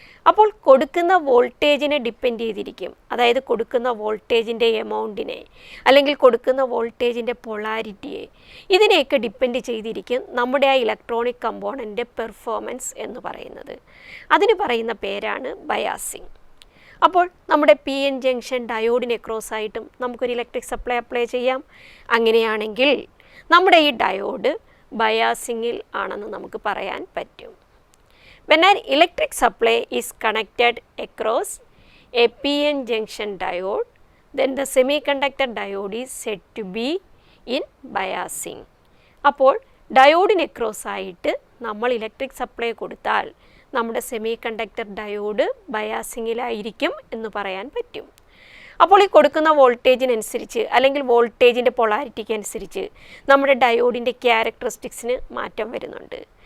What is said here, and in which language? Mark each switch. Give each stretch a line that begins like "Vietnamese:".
Malayalam: അപ്പോൾ കൊടുക്കുന്ന വോൾട്ടേജിനെ ഡിപ്പെൻഡ് ചെയ്തിരിക്കും, അതായത് കൊടുക്കുന്ന വോൾട്ടേജിൻ്റെ എമൗണ്ടിനെ അല്ലെങ്കിൽ കൊടുക്കുന്ന വോൾട്ടേജിൻ്റെ പൊളാരിറ്റിയെ, ഇതിനെയൊക്കെ ഡിപ്പെൻഡ് ചെയ്തിരിക്കും നമ്മുടെ ആ ഇലക്ട്രോണിക് കമ്പോണൻ്റെ പെർഫോമൻസ് എന്ന് പറയുന്നത്. അതിന് പറയുന്ന പേരാണ് ബയാസിങ്. അപ്പോൾ നമ്മുടെ PN ജംഗ്ഷൻ ഡയോഡിന് അക്രോസ് ആയിട്ടും നമുക്കൊരു ഇലക്ട്രിക് സപ്ലൈ അപ്ലൈ ചെയ്യാം. അങ്ങനെയാണെങ്കിൽ നമ്മുടെ ഈ ഡയോഡ് ബയാസിങ്ങിൽ ആണെന്ന് നമുക്ക് പറയാൻ പറ്റും.
English: When an electric supply is connected across a PN junction diode, then the semiconductor diode is said to be in biasing.
Malayalam: അപ്പോൾ ഡയോഡിന് അക്രോസ് ആയിട്ട് നമ്മൾ ഇലക്ട്രിക് സപ്ലൈ കൊടുത്താൽ നമ്മുടെ സെമി കണ്ടക്ടർ ഡയോഡ് ബയാസിങ്ങിലായിരിക്കും എന്ന് പറയാൻ പറ്റും. അപ്പോൾ ഈ കൊടുക്കുന്ന വോൾട്ടേജിനനുസരിച്ച് അല്ലെങ്കിൽ വോൾട്ടേജിൻ്റെ പൊളാരിറ്റിക്ക് അനുസരിച്ച് നമ്മുടെ ഡയോഡിൻ്റെ ക്യാരക്ടറിസ്റ്റിക്സിന് മാറ്റം വരുന്നുണ്ട്.